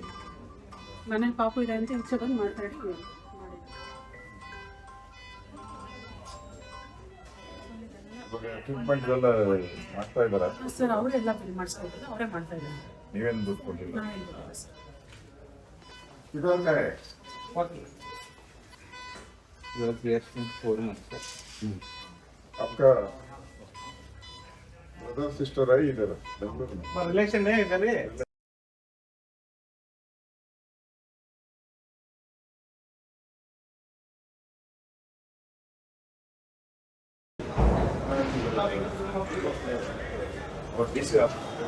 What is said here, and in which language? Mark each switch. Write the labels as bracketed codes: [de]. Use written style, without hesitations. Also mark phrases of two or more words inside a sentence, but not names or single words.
[kn] ಮನೇಲಿ ಪಾಪು ಇದೆ ಅಂತ ಈಚೆ ಬಂದು ಮಾತಾಡಿ ಟ್ರೀಟ್ಮೆಂಟ್ ಎಲ್ಲ ಮಾಡ್ತಾ ಇದಾರ? ಸರ್ ಅವರೆಲ್ಲ ಬಿಲ್ ಮಾಡಿಸ್ಕೊಟ್ಟಿದ್ದು ಅವರೇ ಮಾಡ್ತಾ ಇದ್ದಾರೆ. ನೀವೇನು ದುಡ್ಡು ಕೊಟ್ಟಿಲ್ಲ? ನಾವೇನು ಗೊತ್ತಿಲ್ಲ ಸರ್. [hi] ಇದೊಂದೇ आपका [en] brother sister [hi] है इधर बेंगलुरु में रिलेशन है इधर ही और किसे आप